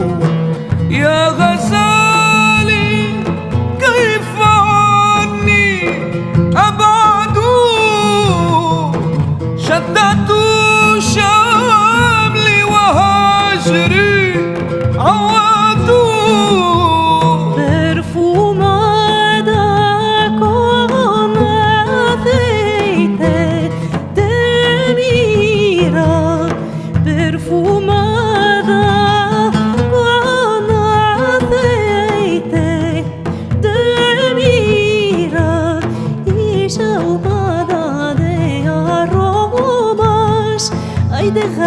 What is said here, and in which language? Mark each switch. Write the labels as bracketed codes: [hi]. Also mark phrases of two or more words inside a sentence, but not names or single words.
[ar] يا غزالي كيف عني أبعد، شددت شملي وهجري عودوا. [es] Perfumada con aceite de mira, perfumada con aceite de mira y saumada de aromas, ay de